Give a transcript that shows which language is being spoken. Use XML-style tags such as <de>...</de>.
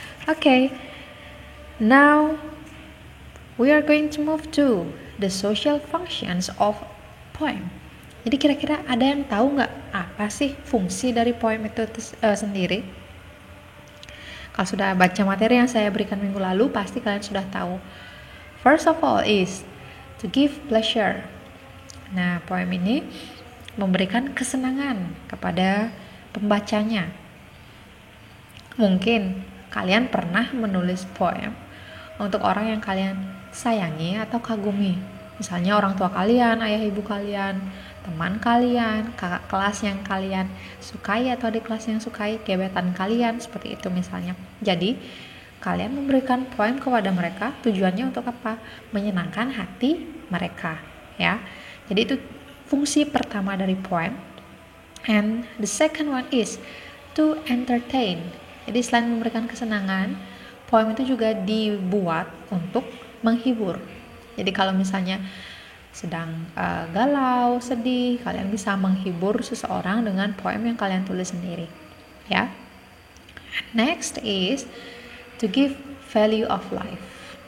<id>Okay, now we are going to move to the social functions of poem.</id> <en>Jadi kira-kira ada yang tahu nggak apa sih fungsi dari poem itu sendiri? Kalau sudah baca materi yang saya berikan minggu lalu, pasti kalian sudah tahu.</en> <id>First of all is to give pleasure.</id> <en>Nah, poem ini memberikan kesenangan kepada pembacanya. Mungkin kalian pernah menulis poem untuk orang yang kalian sayangi atau kagumi. Misalnya orang tua kalian, ayah ibu kalian, teman kalian, kakak kelas yang kalian sukai atau adik kelas yang sukai, gebetan kalian, seperti itu misalnya. Jadi kalian memberikan poem kepada mereka, tujuannya untuk apa? Menyenangkan hati mereka, ya. Jadi itu fungsi pertama dari poem.</en> <id>And the second one is to entertain.</id> <en>Jadi selain memberikan kesenangan, poem itu juga dibuat untuk menghibur. Jadi kalau misalnya sedang galau, sedih, kalian bisa menghibur seseorang dengan poem yang kalian tulis sendiri, ya. Next is to give value of life.</en>